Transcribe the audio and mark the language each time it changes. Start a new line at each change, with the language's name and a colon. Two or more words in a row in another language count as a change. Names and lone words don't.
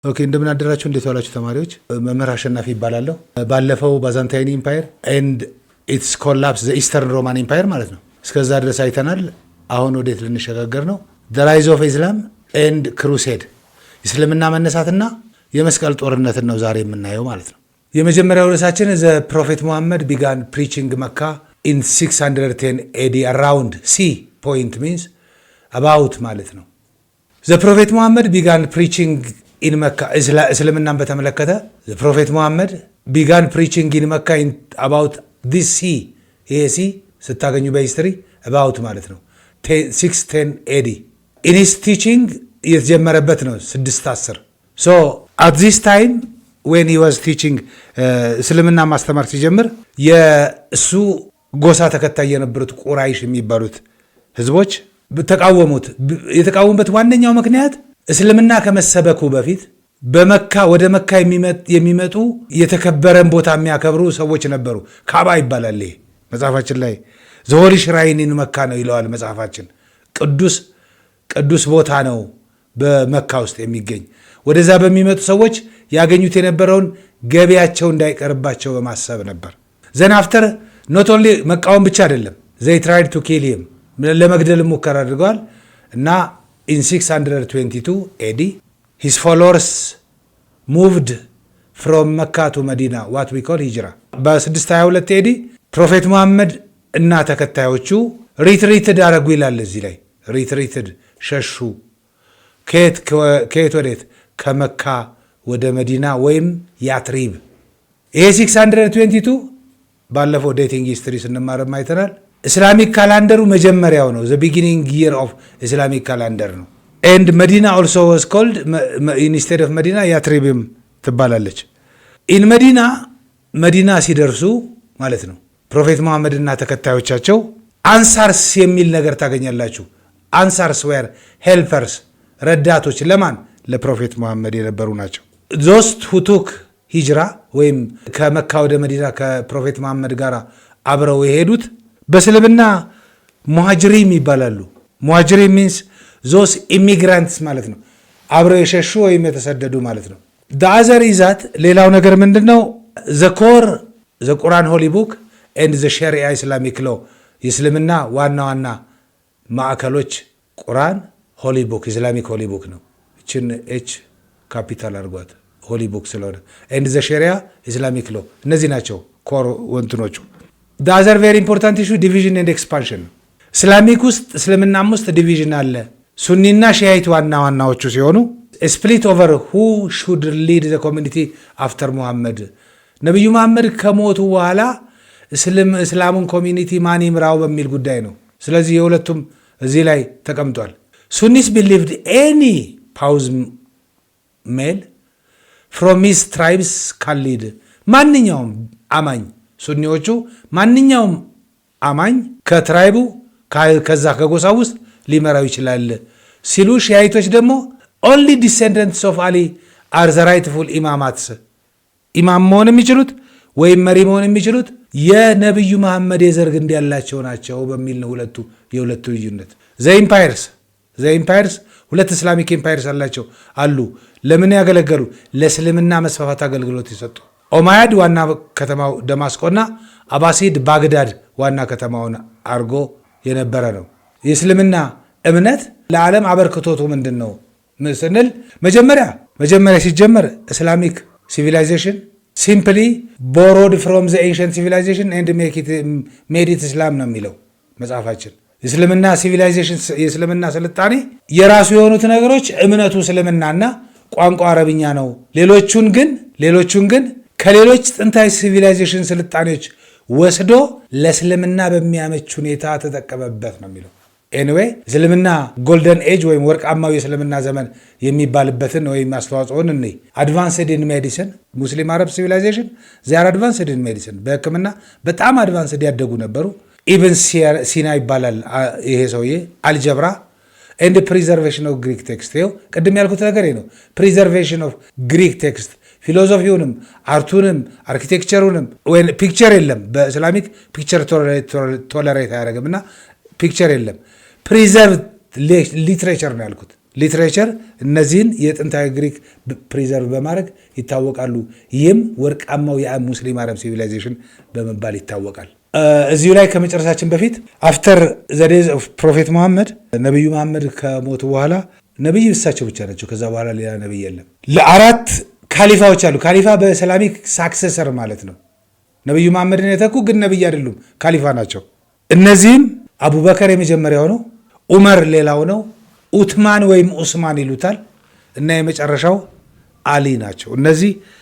Amharic: ኦኬ እንደምን አደራችሁ እንዴት ዋላችሁ ተማሪዎች መምህር አሸናፊ ይባላለሁ ባለፈው
English: Byzantine Empire and its collapse the Eastern Roman Empire
Amharic: ማለት ነው እስከዛ ድረስ አይተናል አሁን ወዴት ልንሸጋገር ነው
English: the rise of Islam and crusade
Amharic: እስልምና መነሳትና የመስቀል ጦርነትን ነው ዛሬ የምናየው ማለት ነው የመጀመሪያው ርዕሳችን
English: the prophet Muhammad began preaching Mecca in 610 AD around C point means about
Amharic: ማለት ነው
English: the prophet Muhammad began preaching in Mecca
Amharic: እስልምናን በተመለከተ
English: the prophet Muhammad began preaching in Mecca in about this C AC
Amharic: ስታገኙ በሂስትሪ
English: about ማለት
Amharic: ነው
English: 610 AD in his teaching
Amharic: የተጀመረበት ነው
English: 610 so at this time when he was teaching
Amharic: እስልምና ማስተማር ሲጀምር የእሱ ጎሳ ተከታይ የነበሩት ቁራይሽ የሚባሉት ህዝቦች ተቃወሙት የተቃወሙበት ዋነኛው ምክንያት እስልምና ከመሰበኩ በፊት በመካ ወደ መካ የሚመጡ የተከበረን ቦታ የሚያከብሩ ሰዎች ነበሩ ካባ ይባላል መጽሐፋችን ላይ ዘሆሊ ሽራይኒን መካ ነው ይለዋል መጽሐፋችን ቅዱስ ቦታ ነው በመካ ውስጥ የሚገኝ ወደዛ በሚመጡ ሰዎች ያገኙት የነበረውን ገቢያቸው እንዳይቀርባቸው በማሰብ ነበር
English: then after not only
Amharic: መቃወም ብቻ አይደለም
English: they tried to kill him
Amharic: ለመግደል ሙከራ አድርገዋል እና
English: in 622 AD his followers moved from Mecca to Medina what we call hijra
Amharic: በ622 AD ፕሮፌት መሐመድ እና ተከታዮቹ ሪትሪትድ አረጉ ይላል እዚህ ላይ ሪትሪትድ ሸሹ ከየት ወዴት ከመካ ወደ መዲና ወይም ያትሪብ ይሄ 622 ባለፈው
English: dating history
Amharic: ስንማርም አይተናል
English: Islamic calendar
Amharic: መጀመሪያው ነው
English: the beginning year of Islamic calendar ነው and Medina also was called instead of Medina
Amharic: ያትሪብም ትባላለች
English: in
Amharic: መዲና ሲደርሱ ማለት ነው ፕሮፌት መሐመድ እና ተከታዮቻቸው አንሳርስ የሚል ነገር ታገኛላችሁ አንሳርስ
English: were helpers
Amharic: ረዳቶች ለማን ለፕሮፌት መሐመድ የነበሩ ናቸው
English: those who took hijra
Amharic: ወይም ከመካ ወደ መዲና ከፕሮፌት መሐመድ ጋር አብረው የሄዱት በእስልምና ሙሃጅሪም ይባላሉ ሙሃጅሪም
English: means those immigrants
Amharic: ማለት ነው አብረው የሸሹ ወይም የተሰደዱ ማለት ነው
English: the other is that
Amharic: ሌላው ነገር ምንድነው
English: the Quran holy book and the Sharia Islamic law
Amharic: የእስልምና ዋና ማዕከሎች ቁርአን
English: holy book Islamic holy book
Amharic: ነው እችን
English: H capital አድርጓት holy book ስለሆነ and the Sharia Islamic law
Amharic: እነዚህ ናቸው ኮር ወንትኖቹ
English: the other very important issue division and expansion
Amharic: እስላሚክ ውስጥ እስልምናም ውስጥ ዲቪዥን አለ ሱኒና ሺዓይት ዋናዎቹ ሲሆኑ
English: split over who should lead the community after Muhammad
Amharic: ነብዩ መሐመድ ከሞቱ በኋላ እስላሙን ኮሚኒቲ ማን ይምራው በሚል ጉዳይ ነው ስለዚህ የሁለቱም እዚህ ላይ ተቀምጧል
English: Sunnis believed any pious male from his tribes can lead
Amharic: ማንኛውም አማኝ ሱኒዎቹ ማንኛውም አማኝ ከትራይቡ ከዛ ከጎሳ ውስጥ ሊመራው ይችላል ሲሉ ሺዓይቶች ደግሞ
English: only descendants of Ali are the rightful imamats
Amharic: ኢማም መሆን የሚችሉት ወይም መሪ መሆን የሚችሉት የነብዩ መሐመድ የዘር ግንድ ያላቸው ናቸው በሚል ነው የሁለቱ ልዩነት
English: the empires
Amharic: ሁለት
English: Islamic empires
Amharic: አሉ ለምን ያገለገሉ ለእስልምና መስፋፋት አገልግሎት ይሰጡ ኦማያድ ዋና ከተማው ደማስቆና አባሲድ ባግዳድ ዋና ከተማውን አርጎ የነበረ ነው የእስልምና እምነት ለዓለም አበርክቶቱ ምንድነው ስንል መጀመሪያ ሲጀመር
English: ኢስላሚክ civilization simply borrowed from the ancient civilization and made it Islam
Amharic: ነው የሚለው መጽሐፋችን እስልምና civilization የእስልምና ስልጣኔ የራሱ የሆኑት ነገሮች እምነቱ እስልምናና ቋንቋ አረብኛ ነው ሌሎቹን ግን ከሌሎች ጥንታዊ civilization ስልጣኔዎች ወስዶ ለእስልምና በሚያመች ሁኔታ ተጠቀመበት ነው የሚለው anyway እስልምና
English: golden age
Amharic: ወይም ወርቃማው የእስልምና ዘመን የሚባልበትን ወይም አስተዋጽኦን ነው
English: advanced in medicine
Amharic: ሙስሊም አረብ civilization
English: they are advanced in medicine
Amharic: በህክምና በጣም advanced ያደጉ ነበሩ even ሲና ይባላል ይሄ ሰውዬ አልጀብራ
English: and preservation of Greek text
Amharic: ይኸው ቅድም ያልኩት ነገር ነው
English: preservation of Greek text
Amharic: ፊሎሶፊውንም አርቱንም አርኪቴክቸሩንም ወይ ፒክቸር የለም በእስላሚክ ፒክቸር ቶለሬት አያደርግምና ፒክቸር የለም
English: preserved literature
Amharic: ነው ያልኩት ሊትሬቸር እነዚህን የጥንታዊ ግሪክ ፕሪዘርቭ በማድረግ ይታወቃሉ። ይህም ወርቃማው የሙስሊም አረብ ሲቪላይዜሽን በመባል ይታወቃል። እዚሁ ላይ ከመጨረሳችን በፊት
English: after the death of Prophet Muhammad
Amharic: ነቢዩ መሐመድ ከሞቱ በኋላ ነቢይ እሳቸው ብቻ ናቸው። ከዛ በኋላ ሌላ ነቢይ የለም። ለአራት ካሊፋዎች አሉ። ካሊፋ በእስላሚክ ሳክሰሰር ማለት ነው። ነቢዩ መሐመድን የተኩ ግን ነቢይ አይደሉም፣ ካሊፋ ናቸው። እነዚህም አቡበከር የመጀመሪያው ነው፣ ዑመር ሌላው ነው፣ ኡትማን ወይም ኡስማን ይሉታል እና የመጨረሻው አሊ ናቸው። እነዚህ